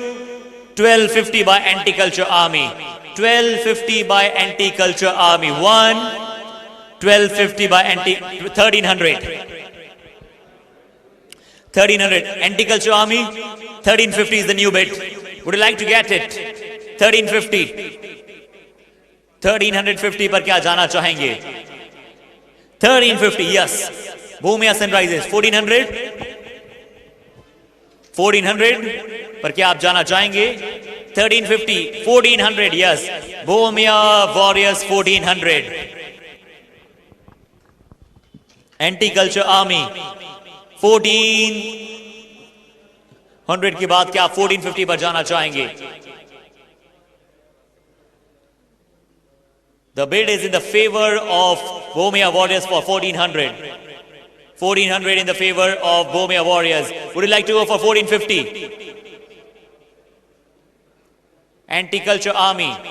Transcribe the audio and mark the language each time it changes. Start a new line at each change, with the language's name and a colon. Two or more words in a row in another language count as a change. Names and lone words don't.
English: 1250 by Anti-Culture Army. 1250 by Anti-Culture Army 1. 1250 by 1300. 1300 Anti-Culture Army. 1350 is the new bid. Would you like to get it?
Hindi: 1350. 1350 पर क्या जाना चाहेंगे?
English: 1350, yes. Bhumia Sunrisers 1400.
Hindi: 1400 पर क्या आप जाना चाहेंगे?
English: 1350, 1400, yes. Bhumia Warriors 1400.
Hindi: Anti-Culture Army 1400 के बाद क्या आप 1450 पर जाना चाहेंगे?
English: The bid is in the favor of Bhumia Warriors for 1400. 1400 in the favor of Bhumia Warriors. Would you like to go for 1450? Anti-Culture Army.